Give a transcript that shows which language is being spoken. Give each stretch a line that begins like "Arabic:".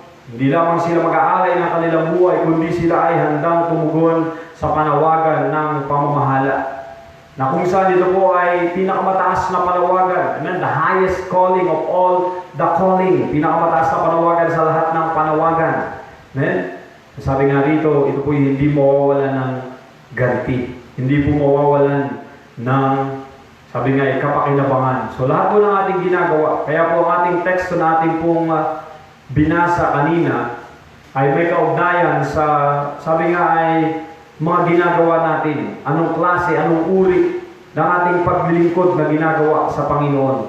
Filipino: Hindi lamang sila mag-aalay ng kanilang buhay, kundi sila ay handang tumugon sa panawagan ng pamamahala. Na kung saan ito po ay pinakamataas na panawagan. Amen?
English: The highest calling of all the calling.
Filipino: Pinakamataas na panawagan sa lahat ng panawagan. Amen? Sabi nga rito, ito po hindi mawawalan ng ganti. Hindi po mawawalan ng, sabi nga, kapakinabangan. So lahat po ng ating ginagawa, kaya po ang ating teksto na ating pong binasa kanina ay may kaugnayan sa, sabi nga ay mga ginagawa natin, anong klase, anong uri ng ating paglilingkod na ginagawa sa Panginoon.